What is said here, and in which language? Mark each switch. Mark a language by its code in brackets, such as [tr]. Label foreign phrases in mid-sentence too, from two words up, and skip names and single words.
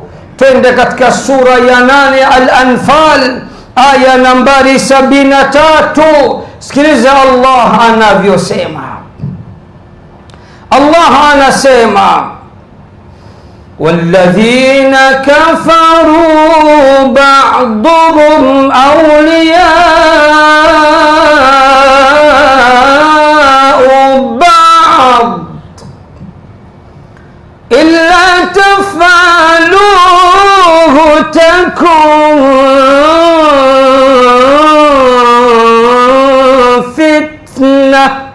[sw] Twende katika sura ya 8 Al-Anfal, aya nambari 73. Sikiliza Allah anavyosema. Allah anasema, [ar] والذين كفروا بعضهم أولياء بعض إلا تفعلوه تكن فتنة